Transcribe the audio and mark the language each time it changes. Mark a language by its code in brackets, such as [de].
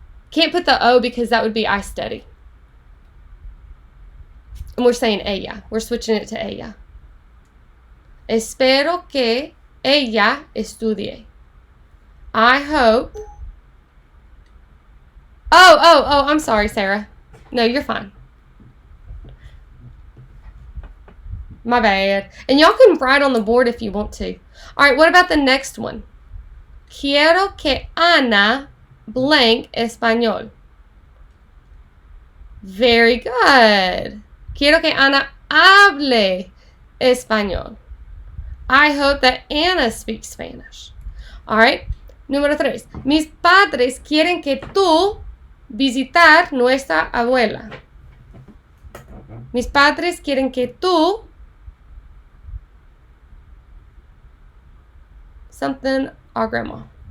[en] Can't put the O because that would be I study. And we're saying ella. We're switching it to ella. [es] Espero que ella estudie. [en] I hope. Oh, I'm sorry, Sarah. No, you're fine. My bad. And y'all can write on the board if you want to. All right, what about the next one? [es] Quiero que Ana blank español. [en] Very good. [es] Quiero que Ana hable español. [en] I hope that Anna speaks Spanish. All right. Número 3. [es] Mis padres quieren que tú visitar nuestra abuela. Mis padres quieren que tú [en] something our grandma.